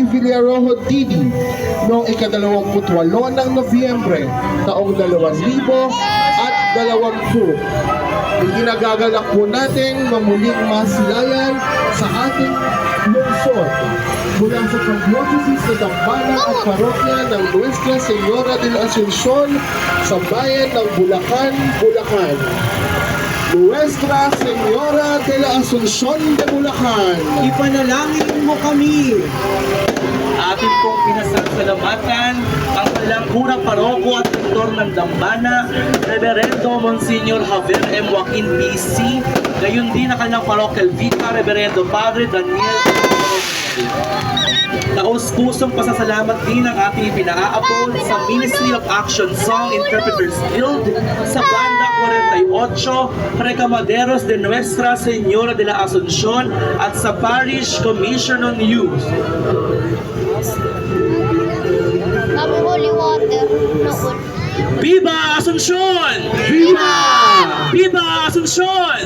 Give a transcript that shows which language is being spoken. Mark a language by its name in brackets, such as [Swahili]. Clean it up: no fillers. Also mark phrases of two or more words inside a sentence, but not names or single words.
[Filipino] Villarojo Didi noong ika-28 ng Nobyembre taong 2020. Iginagagalak po natin mamuling masilayan sa ating lungsod mula sa Pandiocese sa Dambana at Parokya ng Nuestra Señora de la Asunción sa bayan ng Bulacan, Bulacan. Nuestra Señora de la Asunción de Bulacan. Ipanalangin mo kami. Atin pong pinasasalamatan ang kanilang unang paroko at rektor ng Dambana, Reverendo Monsignor Javier M. Joaquin PC, gayon din ang kanilang parochial vicar, Reverendo Padre Daniel. Taos-pusong pasasalamat din ang ating pinaaabot sa Ministry of Action Song Interpreters Guild, sa Banda 48, Recamaderos de Nuestra Señora de la Asunción at sa Parish Commission on Youth. Kami [English] holy water. [Filipino] Noon. Viva Asunción! Viva! Viva Asunción!